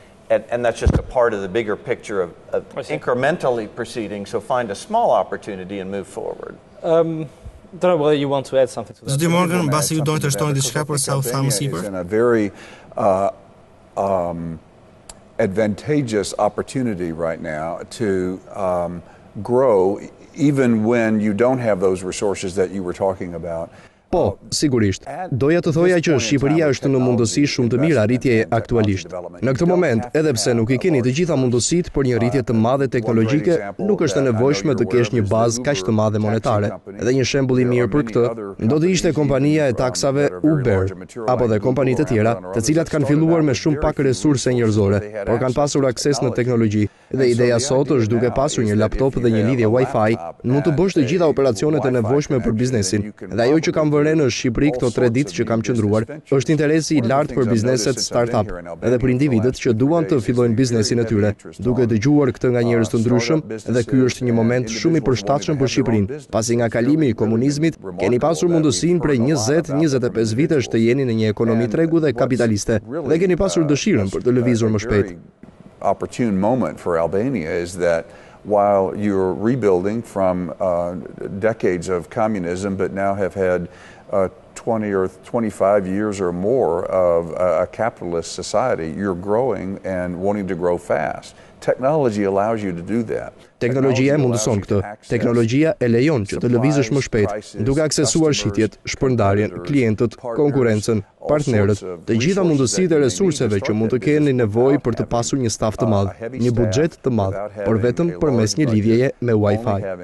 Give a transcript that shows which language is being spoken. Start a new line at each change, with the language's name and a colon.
English: And that's just a part of the bigger picture of incrementally proceeding, so find a small opportunity and move forward. Don't know whether you want to add something to that.
Albanian: Zoti Morgan, mbasi ju doni të shtoni diçka për sa u thamë sipër?
English: It's a very advantageous opportunity right now to grow even when you don't have those resources that you were talking about.
Albanian: Po, sigurisht. Doja të thoja që Shqipëria është në mundësi shumë të mira rritjeje aktualisht. Në këtë moment, edhe pse nuk i keni të gjitha mundësitë për një rritje të madhe teknologjike, nuk është e nevojshme të kesh një bazë kaq të madhe monetare. Edhe një shembull i mirë për këtë do të ishte kompania e taksave Uber, apo dhe kompani të tjera, të cilat kanë filluar me shumë pak resurse njerëzore, por kanë pasur akses në teknologji Dhe ideja sot është duke pasur një laptop dhe një lidhje Wi-Fi, mund të bësh të gjitha operacionet e nevojshme për biznesin. Dhe ajo që kam vënë në Shqipëri këto 3 ditë që kam qëndruar, është interesi i lartë për bizneset startup, edhe për individët që duan të fillojnë biznesin e tyre, duke dëgjuar këtë nga njerëz të ndryshëm, dhe ky është një moment shumë i përshtatshëm për Shqipërinë, pasi nga kalimi i komunizmit keni pasur mundësinë prej 20-25 vitesh të jeni në një ekonomi tregu dhe kapitaliste, dhe keni pasur dëshirën për të lëvizur më shpejt.
English: Opportune moment for Albania is that while you're rebuilding from decades of communism, but now have had 20 or 25 years or more of a capitalist society, you're growing and wanting to grow fast. Technology allows you to do that.
Albanian: Teknologjia e mundëson këtë. Teknologjia e lejon që të lëvizësh më shpejt, duke aksesuar shitjet, shpërndarjen, klientët, konkurrencën, partnerët, të gjitha mundësitë e resurseve që mund të keni nevojë për të pasur një staf të madh, një buxhet të madh, por vetëm përmes një lidhjeje me Wi-Fi.